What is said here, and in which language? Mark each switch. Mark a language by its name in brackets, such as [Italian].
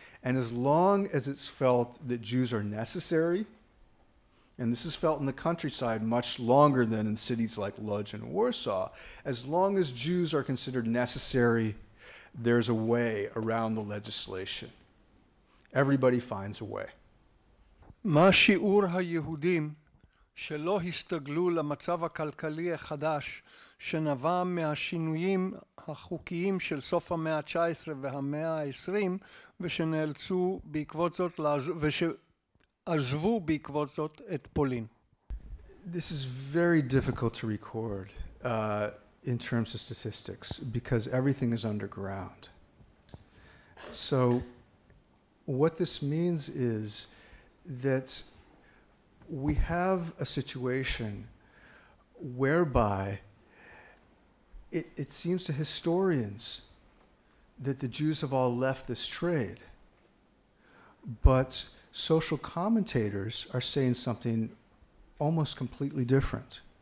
[English] And as long as it's felt that Jews are necessary, and this is felt in the countryside much longer than in cities like Lodz and Warsaw, as long as Jews are considered necessary, there's a way around the legislation. Everybody finds a way. [Hebrew] מה שיעור היהודים שלא הסתגלו למצב הכלכלי החדש שנבע מהשינויים החוקיים של סוף המאה ה-19 והמאה ה-20 ושנאלצו בעקבות זאת ושעזבו בעקבות זאת את פולין? [English] This is very difficult to record in terms of statistics because everything is underground. So what this means is that we have a situation whereby it seems to historians that the Jews have all left this trade, but social commentators are saying something almost completely different.